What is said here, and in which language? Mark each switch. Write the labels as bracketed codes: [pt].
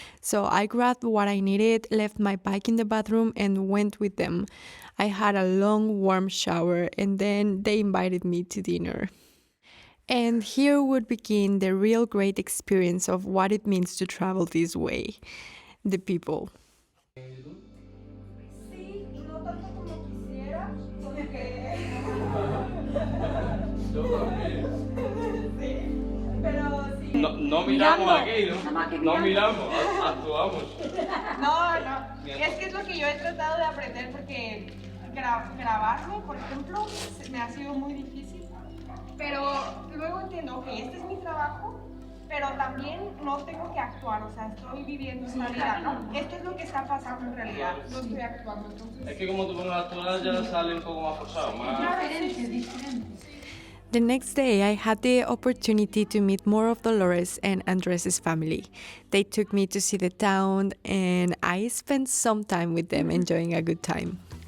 [en] So I grabbed what I needed, left my bike in the bathroom, and went with them. I had a long, warm shower, and then they invited me to dinner. And here would begin the real great experience of what it means to travel this way. The people. [es] Sí, no tanto como quisiera, porque... Sí, pero sí. No miramos aquí, ¿no? No miramos, actuamos. No, es que es lo que yo he tratado de aprender porque grabarme, por ejemplo, me ha sido muy difícil. Pero luego entiendo, ok, este es mi trabajo, pero también no tengo que actuar, o sea, estoy viviendo esta vida, ¿no? Esto es lo que está pasando en realidad, no estoy actuando, entonces... Es que como tú pones a actuar ya sale un poco más forzado, más... [en] The next day, I had the opportunity to meet more of Dolores and Andres' family. They took me to see the town, and I spent some time with them enjoying a good time.